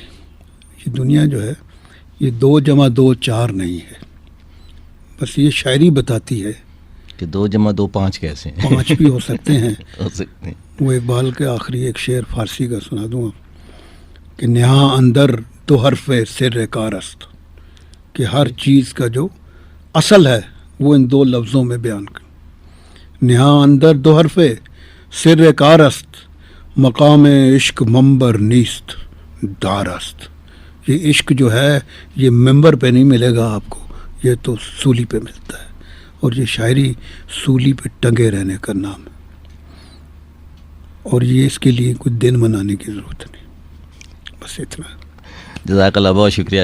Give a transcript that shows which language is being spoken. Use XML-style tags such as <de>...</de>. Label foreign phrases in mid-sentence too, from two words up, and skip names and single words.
<ur>یہ دنیا جو ہے یہ 2 + 2 4 نہیں ہے. بس یہ شاعری بتاتی ہے کہ 2 + 2 5 کیسے ہیں. 5 بھی ہو سکتے ہیں. ہو سکتے ہیں. وہ اقبال کے آخری ایک شعر فارسی کا سنا دوں کہ</ur> <fa>نہاں اندر 2 حرف سر کار است،</fa> <ur>کہ ہر چیز کا جو اصل ہے وہ ان 2 لفظوں میں بیان کر.</ur> <fa>نہاں اندر 2 حرف سر کار است، مقام عشق منبر نیست دار است.</fa> <ur>یہ عشق جو ہے یہ ممبر پہ نہیں ملے گا آپ کو، یہ تو سولی پہ ملتا ہے. اور یہ شاعری سولی پہ ٹنگے رہنے کا نام ہے، اور یہ اس کے لیے کوئی دن منانے کی ضرورت نہیں. بس اتنا.</ur> <ar>جزاک اللہ،</ar> <ur>بہت شکریہ.</ur>